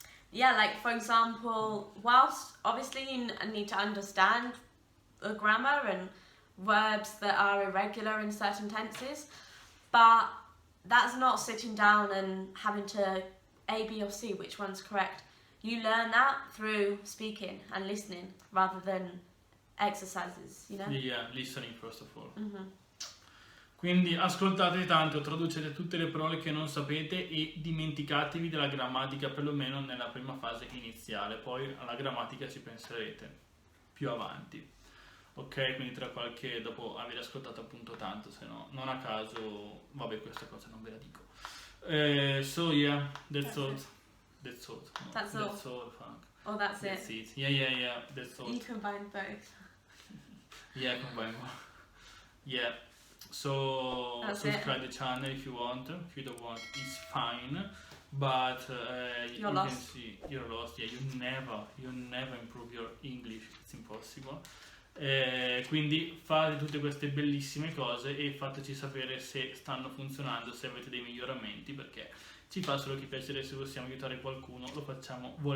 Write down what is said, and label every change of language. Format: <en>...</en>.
<en>Yeah, like for example, whilst obviously you need to understand the grammar and verbs that are irregular in certain tenses, but that's not sitting down and having to A, B or C, which one's correct. You learn that through speaking and listening rather than exercises, you know? Yeah, listening first of all.</en> <it>Quindi ascoltate tanto, traducete tutte le parole che non sapete e dimenticatevi della grammatica perlomeno nella prima fase iniziale, poi alla grammatica ci penserete più avanti. Ok, quindi dopo aver ascoltato appunto tanto, se no non a caso, vabbè, questa cosa non ve la dico.</it> <en>So yeah, that's all. That's all. That's all. That's all, fuck. Oh, that's it. Yeah, that's all. You combine both. Yeah, combine both. Yeah. So that's subscribe the channel if you want. If you don't want, it's fine. But you're lost. Can see you're lost. Yeah, you never improve your English. It's impossible.</en> <it>Quindi fate tutte queste bellissime cose e fateci sapere se stanno funzionando, se avete dei miglioramenti, perché ci fa solo che piacere. Se possiamo aiutare qualcuno lo facciamo volentieri.</it> <en>So bye bye.</en>